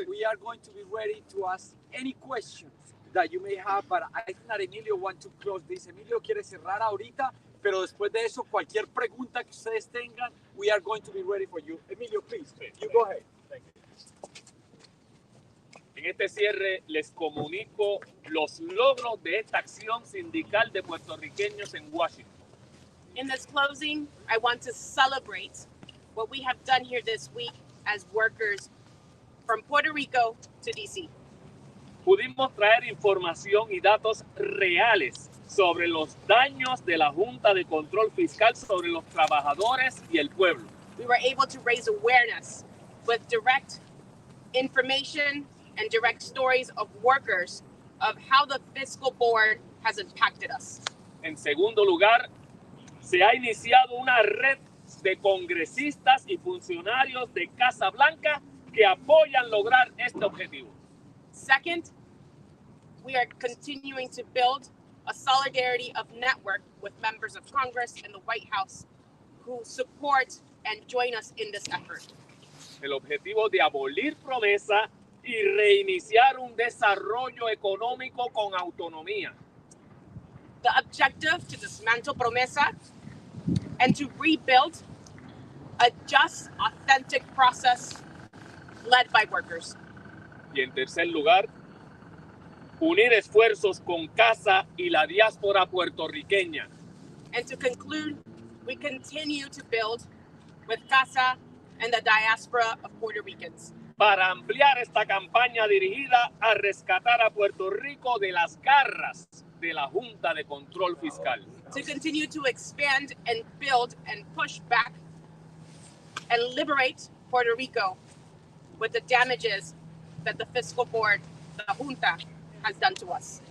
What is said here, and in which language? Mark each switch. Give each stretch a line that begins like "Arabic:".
English: We are going to be ready to ask any questions that you may have, but I think that Emilio wants to close this.
Spanish: Emilio quiere cerrar ahorita, pero después de eso, cualquier pregunta que ustedes tengan,
English: we are going to be ready for you. Emilio, please, you go ahead. Thank you.
Spanish: En este cierre les comunico los logros de esta acción sindical de puertorriqueños en Washington.
English: In this closing, I want to celebrate what we have done here this week as workers from Puerto Rico to DC.
Spanish: Pudimos traer información y datos reales sobre los daños de la Junta de Control Fiscal sobre los trabajadores y el pueblo.
English: We were able to raise awareness with direct information and direct stories of workers of how the fiscal board has impacted us.
Spanish: En segundo lugar, se ha iniciado una red de congresistas y funcionarios de Casa Blanca que apoyan lograr este objetivo.
English: Second, we are continuing to build a solidarity of network with members of Congress and the White House who support and join us in this effort.
Spanish: El objetivo de abolir promesa y reiniciar un desarrollo económico con autonomía.
English: The objective to dismantle promesa and to rebuild a just, authentic process led by workers.
Spanish: Y en tercer lugar, unir esfuerzos con Casa y la diáspora puertorriqueña.
English: And to conclude, we continue to build with Casa and the diaspora of Puerto Ricans.
Spanish: Para ampliar esta campaña dirigida a rescatar a Puerto Rico de las garras de la Junta de Control Fiscal.
English: To continue to expand and build and push back and liberate Puerto Rico with the damages that the fiscal board, the Junta, has done to us.